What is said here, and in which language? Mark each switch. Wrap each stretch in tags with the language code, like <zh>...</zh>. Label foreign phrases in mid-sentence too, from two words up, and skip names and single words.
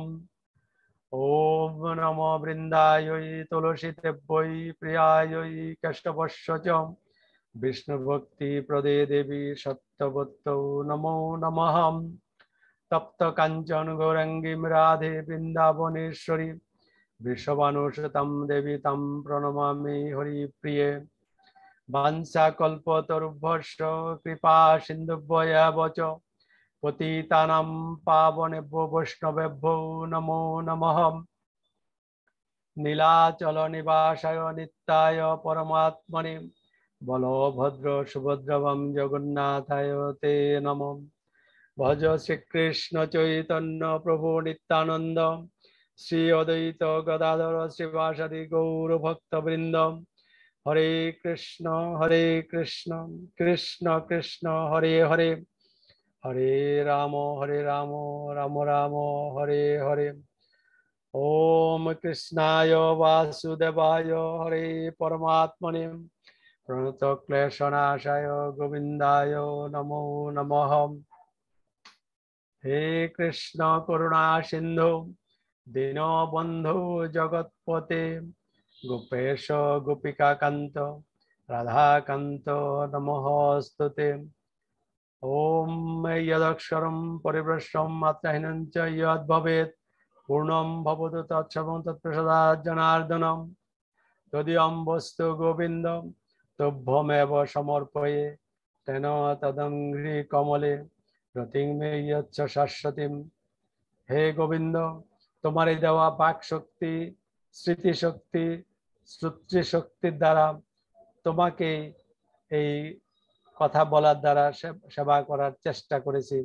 <sa>ওম নমো বৃন্দায় তুলসী দেব্যৈ প্রিয়ায় কেশবস্য চ, বিষ্ণু ভক্তি প্রদে দেবী সত্যবত্যৌ নমো নমঃ। তপ্ত কাঞ্চন গৌরাঙ্গীম রাধে বৃন্দাবনেশ্বরী, বিশ্ববানুসুতম দেবী তম প্রণমামি হরিপ্রিয়ে। বাঞ্ছা কল্পতরুভ্যশ্চ কৃপা সিন্ধুভ্যেব চ, পতিতানাং পাবনেভ্যো বৈষ্ণবেভ্যো নমো নমঃ। নীলাচল নিবাসায় নিত্যায় পরমাত্মনে, বলভদ্র সুভদ্রবং জগন্নাথায় তে নমঃ।</sa> <bn>ভজ শ্রীকৃষ্ণ চৈতন্য প্রভু নিত্যানন্দ, শ্রী অদ্বৈত গদাধর শ্রীবাসাদি গৌর ভক্তবৃন্দ।</bn> <sa>হরে কৃষ্ণ কৃষ্ণ কৃষ্ণ হরে হরে, হরে রাম রাম রাম হরে হরে। ওম কৃষ্ণায় বাসুদেবায় হরে পরমাত্মনে, প্রণত ক্লেশনাশায় গোবিন্দায় নমো নমঃ। হে কৃষ্ণ করুণা সিন্ধু দীনবন্ধু জগৎপতে, গোপেশ গোপিকা কান্ত রাধাকান্ত নমস্তুতে। ওম যদক্ষরম পরিভ্রষ্টম মাত্রাহীনং চ যদ ভবেৎ পূর্ণম ভবতু তৎসর্বং তৎপ্রসাদাৎ জনার্দনম। তদীয়ং বস্তু গোবিন্দ তুভ্যমেব সমর্পয়ে তেন তদঙ্ঘ্রি কমলে রতিং মে যচ্ছ শাশ্বতীম।</sa> <bn>হে গোবিন্দ, তোমার এই দেওয়া বাক শক্তি, স্মৃতিশক্তি, শ্রুতি শক্তির দ্বারা তোমাকে এই কথা বলার দ্বারা সেবা করার চেষ্টা করেছি।</bn>